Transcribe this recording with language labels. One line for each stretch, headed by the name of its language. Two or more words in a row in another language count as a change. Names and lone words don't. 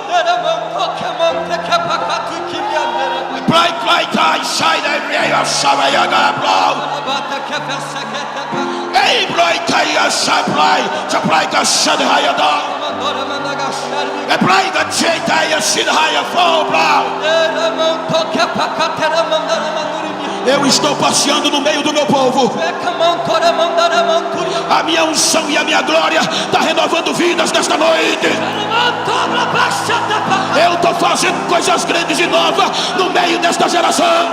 Portuguese: Plai Tai Shada Ria Shavaya Blau. Ei, Plai Kaya Shaplai, Shaplai Shadhaya Dal. É Plai Chetaya Shidhaya Flow Blau. Eu estou passeando no meio do meu povo. A minha unção e a minha glória está renovando vidas nesta noite. Eu estou fazendo coisas grandes e novas no meio desta geração.